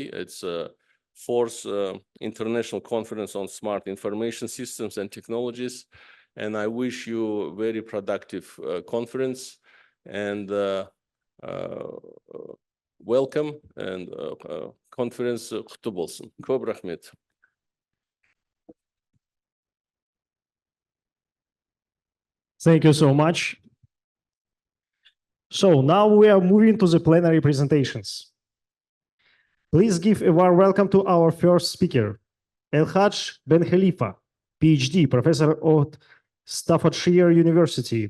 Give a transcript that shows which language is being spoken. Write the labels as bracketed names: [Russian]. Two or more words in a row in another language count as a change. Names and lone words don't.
[English] It's fourth International Conference on Smart Information Systems and Technologies. And I wish you a very productive conference, and welcome, and conference [Kazakh] құтты болсын. Көп рахмет. [English] Thank you so much. So now we are moving to the plenary presentations. Please give a warm welcome to our first speaker, El-Haj Ben Khalifa, PhD, professor at Staffordshire University.